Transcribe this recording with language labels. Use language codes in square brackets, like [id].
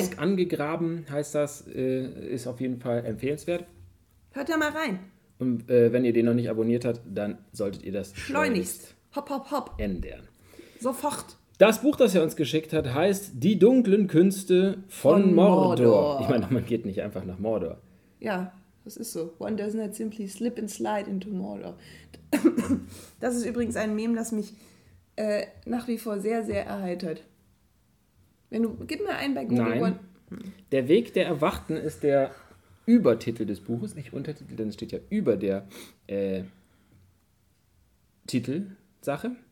[de] Ausangegraben heißt das, ist auf jeden Fall empfehlenswert. Hört da mal rein. Und wenn ihr den noch nicht abonniert habt, dann solltet ihr das schleunigst. Hopp, hopp, hopp. Ändern. Sofort. Das Buch, das er uns geschickt hat, heißt Die dunklen Künste von Mordor. Ich meine, man geht nicht einfach nach Mordor. Ja, das ist so. [en] One does not simply slip and slide into Mordor. [de] Das ist übrigens ein Meme, das mich nach wie vor sehr, sehr erheitert. Wenn du, gib mir einen bei Google. Nein. Der Weg der Erwachten ist der Übertitel des Buches, nicht Untertitel, denn es steht ja über der Titelsache.